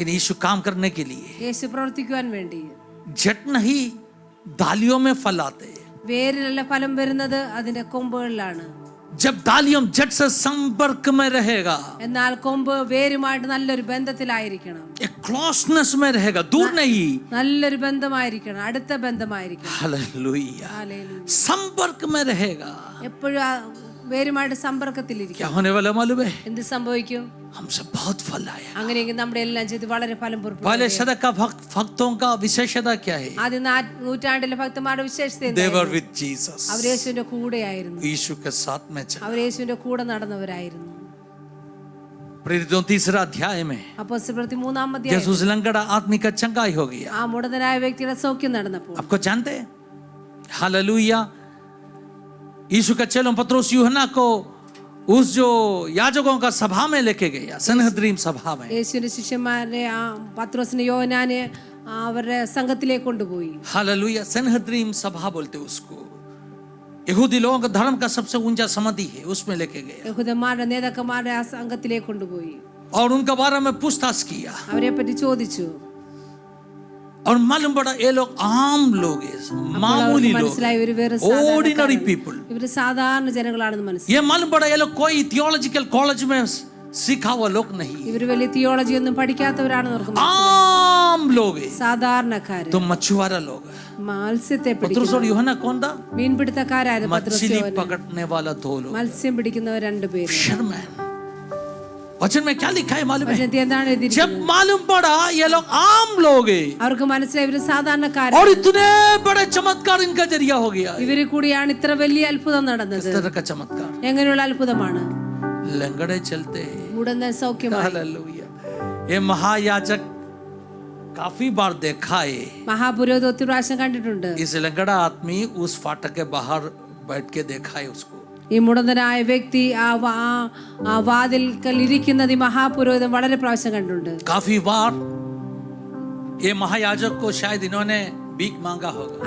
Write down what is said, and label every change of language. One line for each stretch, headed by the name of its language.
Hindi: लेकिन यीशु काम करने के लिए
Malayalam: യേശു പ്രവർത്തിക്കുവാൻ വേണ്ടി
Hindi: झट नहीं डालियों में फल आते.
Malayalam: വേരിലല്ല ഫലം വരുന്നത്, അതിന്റെ കൊമ്പുകളിലാണ്.
Hindi: जब डालियों झट से संपर्क में रहेगा,
Malayalam: എന്നാൽ കൊമ്പ് വേരുമായിട്ട് നല്ലൊരു ബന്ധത്തിലായിരിക്കണം.
Hindi: एक क्लोजनेस में रहेगा, दूर नहीं.
Malayalam: നല്ലൊരു ബന്ധമായിരിക്കണം, അടുത്ത ബന്ധമായിരിക്കണം.
Hindi: हालेलुया.
Malayalam: ഹല്ലേലൂയ.
Hindi: संपर्क में रहेगा.
Malayalam: എപ്പോഴും ആ വേരുമായിട്ട് സമ്പർക്കത്തിലിരിക്കും.
Hindi: क्या होने वाला मालूम है?
Malayalam: എന്ത് സംഭവിക്കും?
Hindi: हमसे बहुत फल आया.
Malayalam: അങ്ങനെയെങ്കിൽ നമ്മുടെ എല്ലാം ചെയ്ത് വളരെ ഫലം പുറപ്പെടും.
Hindi: पहले शतक का भक्तों का विशेषता क्या है?
Malayalam: ആദ്യ നൂറ്റാണ്ടിലെ ഭക്തന്മാരുടെ വിശേഷത
English: They
Malayalam: എന്തായിരുന്നു?
English: were with Jesus.
Malayalam: അവർ യേശുവിന്റെ കൂടെയായിരുന്നു.
Hindi: यीशु के साथ में चला.
Malayalam: അവർ യേശുവിന്റെ കൂടെ നടന്നവരായിരുന്നു.
Hindi: प्रेरितों 3 अध्याय में
Malayalam: അപ്പോസ്തലപ്രവൃത്തി 3-ാം അധ്യായം
Hindi: यीशु लंगड़ा आदमी का चंगाई हो गया.
Malayalam: ആ മുടന്തനായ വ്യക്തിയുടെ സൗഖ്യം നടന്നപ്പോൾ
Hindi: आपको जानते हैं? हालेलुया. यीशु का चेलों पतरस यूहन्ना को उस जो याजकों का सभा में लेके गया, सनहद्रीम सभा में.
Malayalam: യേശുവിന്റെ ശിഷ്യന്മാരെ ആ പത്രോസിനെ യോഹന്നാനെ അവരുടെ സംഘത്തിലേക്ക് കൊണ്ടുപോയി.
Hindi: हालेलुया. सनहद्रीम सभा बोलते उसको. यहूदी लोगों का धर्म का सबसे ऊंचा समाधि है, उसमें लेके गया
Malayalam: യഹൂദന്മാരുടെ നേതാക്കന്മാരെ ആ സംഘത്തിലേക്ക് കൊണ്ടുപോയി.
Hindi: और उनका बारे में पूछताछ किया.
Malayalam: അവരെ പറ്റി ചോദിച്ചു.
Hindi: और मालूम पड़ा ये लोग आम लोग हैं, मामूली लोग,
Malayalam: മനസ്സിലായി ഇവര് വേറെ
English: Ordinary people.
Malayalam: ഇവര് സാധാരണ ജനങ്ങളാണെന്ന് മനസ്സിലായി.
Hindi: ये मालूम पड़ा ये लोग कोई थियोलॉजिकल कॉलेज में सीखा हुआ लोग नहीं,
Malayalam: ഇവര് വലിയ തിയോളജി ഒന്നും പഠിക്കാത്തവരാണെന്ന് ഓർക്കുന്നു.
Hindi: आम लोग हैं.
Malayalam: സാധാരണക്കാര്,
Hindi: तो मछुआरा लोग हैं.
Malayalam: മത്സ്യത്തെ
Hindi: पतरस
Malayalam: പിടിക്കുന്ന
Hindi: और यूहन्ना कौन था?
Malayalam: മീൻപിടുത്തക്കാരായിരുന്നു.
Hindi: मछली पकड़ने वाला दो लोग.
Malayalam: മത്സ്യം പിടിക്കുന്നവർ രണ്ടുപേര്.
English: Fisherman.
Hindi: वचन में क्या लिखा है मालूम है?
Malayalam: വചനത്തിൽ എന്താണ്
Hindi: जब
Malayalam: എഴുതിയിരിക്കുന്നത്?
Hindi: मालूम पड़ा ये लोग आम लोग हैं
Malayalam: അവർക്ക് മനസ്സിലായി ഇവര് സാധാരണക്കാരാണ്.
Hindi: और इतने बड़े चमत्कार इनका जरिया हो गया.
Malayalam: ഇവര് കൂടിയാണ് ഇത്ര വലിയ അത്ഭുതം നടന്നത്.
Hindi: इस तरह का चमत्कार
Malayalam: എങ്ങനെയുള്ള അത്ഭുതമാണ്?
Hindi: लंगड़े चलते हैं.
Malayalam: മുടന്തൻ സൗഖ്യമായി.
Hindi: हालेलुया. ये महायाजक काफी बार देखा है.
Malayalam: മഹാപുരോഹിത ഒത്തിരി പ്രാവശ്യം കണ്ടിട്ടുണ്ട്.
Hindi: इस लंगड़ा आदमी उस फाटक के बाहर बैठ के देखा है उसको.
Malayalam: ഈ മുടന്തനായ വ്യക്തി ആ വാതിൽക്കൽ ഇരിക്കുന്നത് ഈ മഹാപുരോഹിതൻ വളരെ പ്രാവശ്യം കണ്ടിട്ടുണ്ട്.
Hindi: काफी बार ये महायाजक को शायद इन्होंने भीख मांगा होगा.